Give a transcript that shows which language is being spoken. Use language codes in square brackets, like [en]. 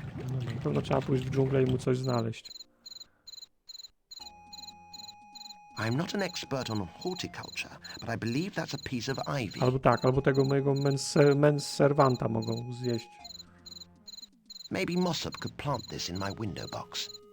[pl] No, na pewno trzeba pójść w dżunglę i mu coś znaleźć. [en] I'm not an expert on horticulture, but I believe that's a piece of ivy. [pl] Albo tak, albo tego mojego mens servanta mogą zjeść. [en] Maybe Mossop could plant this in my window box.